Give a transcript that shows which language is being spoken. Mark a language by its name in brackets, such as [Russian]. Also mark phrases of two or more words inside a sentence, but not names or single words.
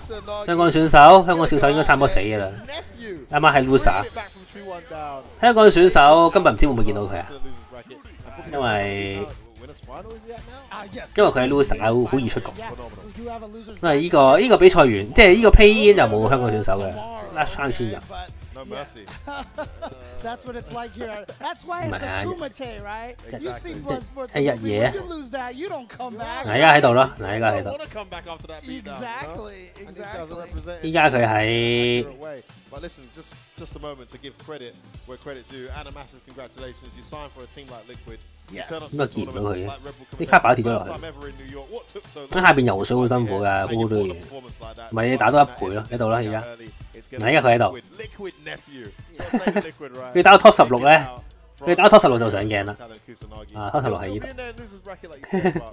[Cantonese] 香港選手應該差唔多死㗎啦，啱啱係 loser。香港選手今日唔知會唔會見到佢啊？因為佢係 loser， 好易出局。因為呢個比賽完，即係呢個 [English] play in [Cantonese] 就冇香港選手嘅 [English] last chance [Cantonese] 先入。 [English] That's what it's like here. That's why it's a Kumite, right? You see Bloodsport. [Cantonese] 係日嘢。 [English] You lose that, you don't come back. [Cantonese] 嗱，依家喺度咯，嗱，依家喺度。 [English] Exactly. [Cantonese] 依家佢喺。 [English] But listen, just a moment to give credit where credit due, and a massive congratulations. You signed for a team like Liquid. Yes. [Cantonese] 咁啊見唔到佢嘅，啲卡把跌咗落去。喺下邊游水好辛苦㗎，好多嘢。咪你打多1倍咯，喺度啦而家。嗱，依家佢喺度。佢打到 top 16咧，佢打到 top 16就上鏡啦。啊 ，top 16喺呢度。